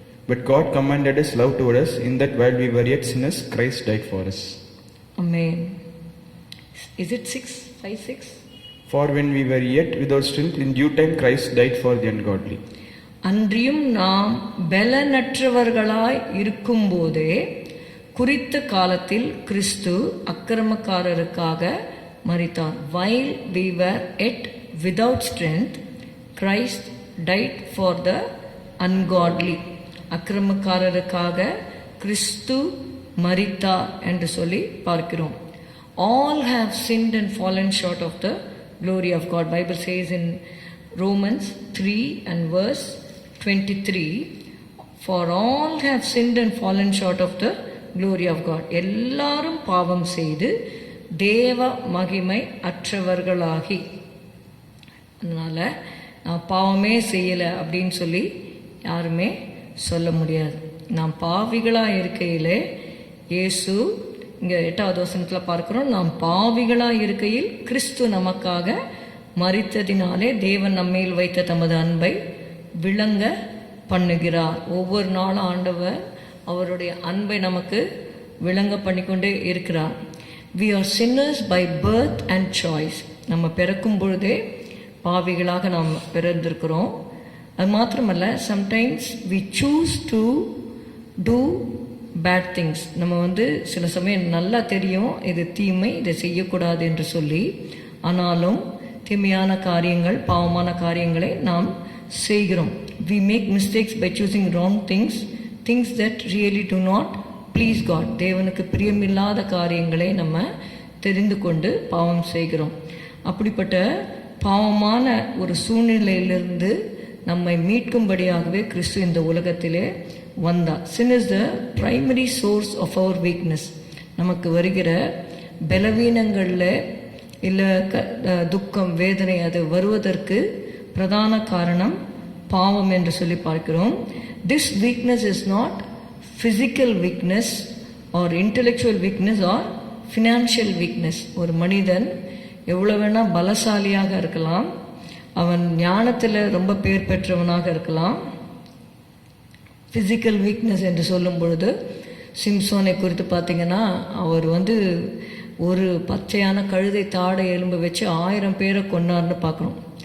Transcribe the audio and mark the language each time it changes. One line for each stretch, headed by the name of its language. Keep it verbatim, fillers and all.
English: But God commanded his love toward us, in that while we were yet sinners, Christ died for us. Amen. Is it six? Five six? For when we were yet without strength, in due time Christ died for the ungodly.
Tamil: அன்றியும் நாம் பலனற்றவர்களாய் இருக்கும்போதே குறித்த காலத்தில் கிறிஸ்து அக்கிரமக்காரருக்காக மரித்தார்.
English: While we were yet without strength Christ died for the ungodly.
Tamil: அக்கிரமக்காரருக்காக கிறிஸ்து மரித்தார் என்று சொல்லி பார்க்கிறோம்.
English: All have sinned and fallen short of the glory of God. Bible says in Romans three and verse twenty-three, for all have sinned and fallen short of the glory of God.
Tamil: எல்லாரும் பாவம் செய்து தேவ மகிமை அற்றவர்களாகி, அதனால் நான் பாவமே செய்யலை அப்படின்னு சொல்லி யாருமே சொல்ல முடியாது. நாம் பாவிகளாக இருக்கையிலே இயேசு, இங்கே எட்டாவது வசனத்தில் பார்க்கிறோம், நாம் பாவிகளாக இருக்கையில் கிறிஸ்து நமக்காக மரித்ததினாலே தேவன் நம்மேல் வைத்த தமது அன்பை விளங்க பண்ணுகிறார். ஒவ்வொரு நாளும் ஆண்டவர் அவருடைய அன்பை நமக்கு விளங்க பண்ணிக்கொண்டே இருக்கிறார்.
English: we are sinners by birth and choice.
Tamil: நம்ம பிறக்கும் பொழுதே பாவிகளாக நாம் பிறந்திருக்கிறோம். அது மாத்திரமல்ல,
English: Sometimes we choose to do bad things.
Tamil: நம்ம வந்து சில சமயம் நல்லா தெரியும் இது தீமை, இதை செய்யக்கூடாது என்று சொல்லி, ஆனாலும் தீமையான காரியங்கள் பாவமான காரியங்களை நாம் செய்கிறோம்.
English: we make mistakes by choosing wrong things, things that really do not please God.
Tamil: தேவனுக்கு பிரியமில்லாத காரியங்களை நம்ம தெரிந்து கொண்டு பாவம் செய்கிறோம். அப்படிப்பட்ட பாவமான ஒரு சூழ்நிலையிலிருந்து நம்மை மீட்கும்படியாகவே கிறிஸ்து இந்த உலகத்திலே வந்தார்.
English: sin is the primary source of our weakness.
Tamil: நமக்கு வருகிற பலவீனங்களில் இல்லை க அஹ் துக்கம் வேதனை அது வருவதற்கு பிரதான காரணம் பாவம் என்று சொல்லி பார்க்கிறோம்.
English: this weakness is not physical weakness or intellectual weakness or financial weakness.
Tamil: ஒரு மனிதன் எவ்வளோ வேணால் பலசாலியாக இருக்கலாம், அவன் ஞானத்தில் ரொம்ப பேர் பெற்றவனாக இருக்கலாம். physical weakness என்று சொல்லும் பொழுது சிம்சோனை குறித்து பார்த்தீங்கன்னா, அவர் வந்து ஒரு பச்சையான கழுதை தாடை எலும்பு வச்சு ஆயிரம் பேரை கொன்னார்னு பார்க்குறோம்.